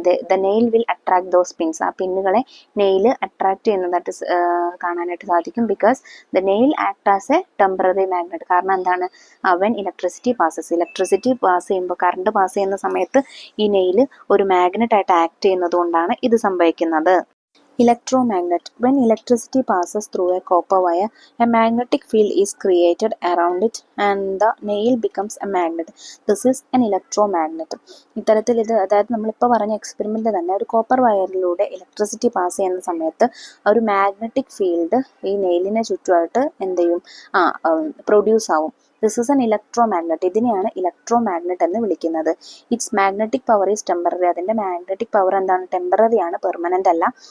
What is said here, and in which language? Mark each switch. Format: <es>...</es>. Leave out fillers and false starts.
<en>The nail will attract those pins.</en> <ml>ആ പിന്നുകളെ nail attract ചെയ്യുന്നതായിട്ട് കാണാനായിട്ട് സാധിക്കും.</ml> <en>Because the nail act as a temporary magnet.</en> <ml>കാരണം എന്താണ്? വെൻ ഇലക്ട്രിസിറ്റി പാസ് ചെയ്യുമ്പോൾ, കറണ്ട് പാസ് ചെയ്യുന്ന സമയത്ത് ഈ നെയിൽ ഒരു മാഗ്നറ്റ് ആയിട്ട് ആക്ട് ചെയ്യുന്നത് കൊണ്ടാണ് ഇത് സംഭവിക്കുന്നത്.</ml> <en>Electromagnet. When electricity passes through a copper wire, a magnetic field is created around it and the nail becomes a magnet. This is an electromagnet.</en> <ml>ഇത്തരത്തിൽ ഇത്, അതായത് നമ്മളിപ്പോൾ പറഞ്ഞ എക്സ്പെരിമെൻ്റ് തന്നെ, ഒരു കോപ്പർ വയറിലൂടെ ഇലക്ട്രിസിറ്റി പാസ് ചെയ്യുന്ന സമയത്ത് ഒരു മാഗ്നറ്റിക് ഫീൽഡ് ഈ നെയിലിനെ ചുറ്റുമായിട്ട് എന്ത് ചെയ്യും? പ്രൊഡ്യൂസ് ആവും.</ml> <en>This is an electromagnet.</en> <ml>ഇതിനെയാണ് ഇലക്ട്രോമാഗ്നറ്റ് എന്ന് വിളിക്കുന്നത്.</ml> <en>Its magnetic power is temporary.</en> <ml>അതിൻ്റെ മാഗ്നറ്റിക് പവർ എന്താണ്? ടെമ്പററി ആണ്, പെർമനൻ്റ് അല്ല.</ml>